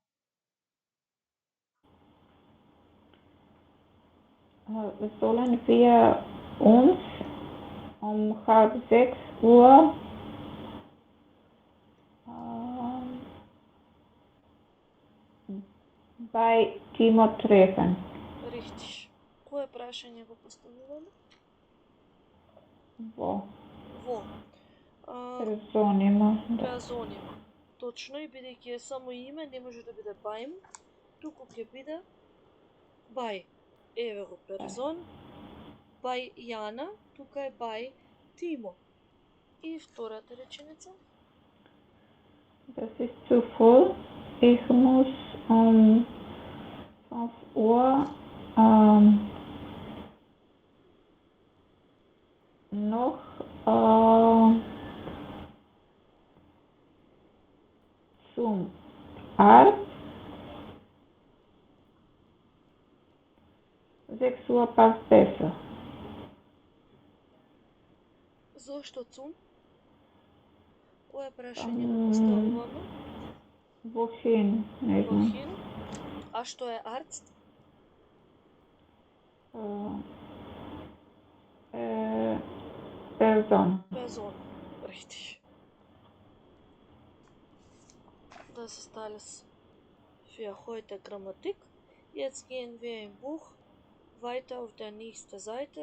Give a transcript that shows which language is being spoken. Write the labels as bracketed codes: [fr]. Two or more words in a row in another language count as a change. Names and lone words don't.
[de] Sollen wir uns um 5:30 bei Timo treffen? Richtig. [mk] Кое прашање го поставуваме? Во Во. персонима. Персонима. Точно, и бидејќи е само име, не може да биде beim, туку ќе биде by. Еве го персон. By Јана, тука е by Timo. И втората реченица? [de] Das ist zu voll. Ich muss um 5 Uhr noch zum Arzt. 6 Uhr passt besser. [mk] Зошто цун? Кое прашање го поставуваме? Wohin? Не знам. Wohin? А што е Arzt? [de] Person. Person. Richtig. Das ist alles für heute Grammatik. Jetzt gehen wir im Buch weiter auf der nächsten Seite.